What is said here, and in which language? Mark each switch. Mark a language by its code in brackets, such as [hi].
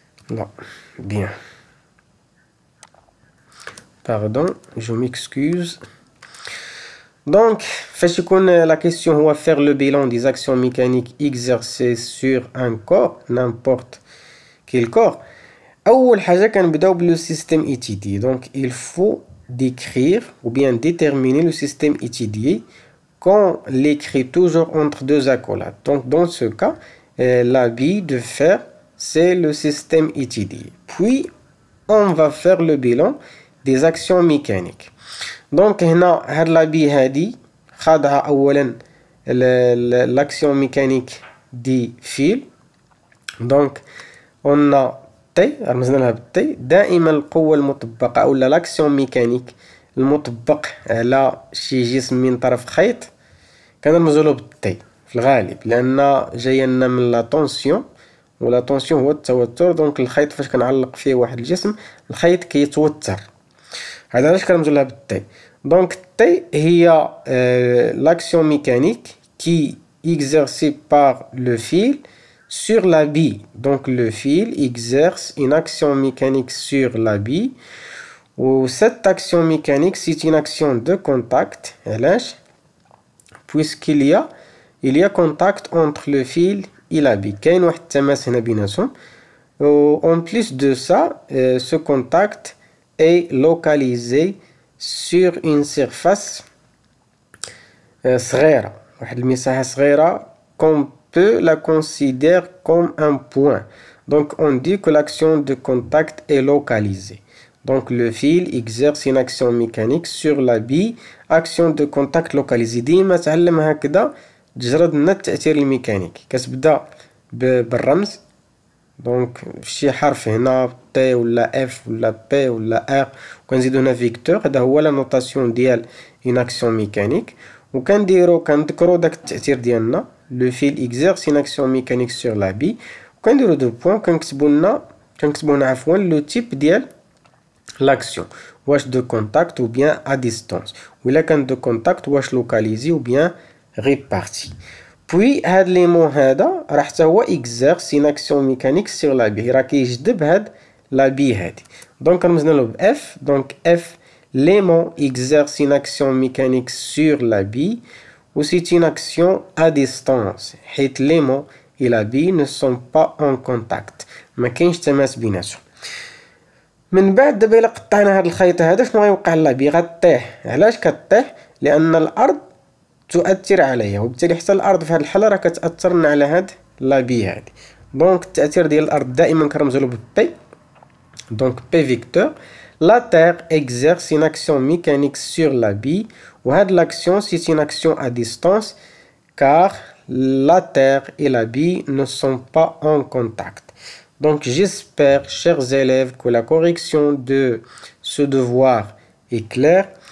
[fr] Là, bien. Pardon, je m'excuse. Donc, la question on va faire le bilan des actions mécaniques exercées sur un corps, n'importe quel corps. [ar] أول حاجة كنبداو بلو [fr] système étudié. Donc, il faut décrire ou bien déterminer le système étudié qu'on l'écrit toujours entre deux accolades. Donc, dans ce cas, la bille de fer, c'est le système étudié. Puis, on va faire le bilan des actions mécaniques. Donc هنا هاد لابي [ar] هادي خاضها اولا [fr] l'action mécanique دي فيل. [ar] دونك قلنا تي رمزنا لها بالتي. دائما القوة المطبقة او لاكسيون ميكانيك المطبق على شي جسم من طرف خيط كنرمزو له بالتي في الغالب، لان جايه لنا من لا طونسيون، ولا طونسيون هو التوتر. دونك الخيط فاش كنعلق فيه واحد الجسم الخيط كيتوتر، هذا علاش كنرمزو لها بالتي. [fr] Donc T هي l'action mécanique qui est exercée par le fil sur la bille. Donc le fil exerce une action mécanique sur la bille. Ou cette action mécanique c'est une action de contact. Puisqu'il y a contact entre le fil et la bille. [ar] كاين واحد التماس هنا بيناتهم. [fr] En plus de ça, ce contact est localisé sur une surface [ar] صغيرة، واحد المساحة صغيرة [fr] qu'on peut la considérer comme un point. Donc on dit que l'action de contact est localisée. Donc le fil exerce une action mécanique sur la bille. Action de contact localisée. [ar] ديما تعلم هكذا تجرد لنا التأثير الميكانيكي. كتبدا بالرمز، دونك شي حرف هنا تي ولا اف ولا بي ولا ار، وكنزيدو هنا فيكتور. [fr] هذا هو لا نوتاسيون ديال اون اكسيون ميكانيك، كنذكرو داك التأثير ديالنا لو فيل اكزيرس اون اكسيون ميكانيك سور لا بي، وكنديرو دو بوين. كنكتبو هنا عفوا لو تيب ديال لاكسيون، واش دو كونتاكت ou bien à distance. وإلا كان دو كونتاكت واش لوكاليزي ou bien réparti. Puis هاد ليمون هذا راه حتى هو exerce une action mécanique sur la bille، [ar] راه كيجذب هاد لا بي هادي. دونك رمزنا له ب F. [fr] دونك F l'aimant exerce une action mécanique sur la bille ou c'est une action à distance حيت l'aimant et la bille ne sont pas en contact، [ar] ما كاينش تماس بيناتهم. من بعد دابا الا قطعنا هاد الخيط هذا شنو غيوقع للابي؟ غطيح. علاش كطيح؟ لان الارض تؤثر عليها، وبالتالي حتى الارض في هاد الحاله راه كتاثر على هاد لابي هادي. دونك التاثير ديال الارض دائما كنرمزو له بي. دونك بي فيكتور. [fr] La terre exerce une action mécanique sur la bille ou l'action c'est une action à distance car la terre et la bille ne sont pas en contact. Donc j'espère, chers élèves, que la correction de ce devoir est claire.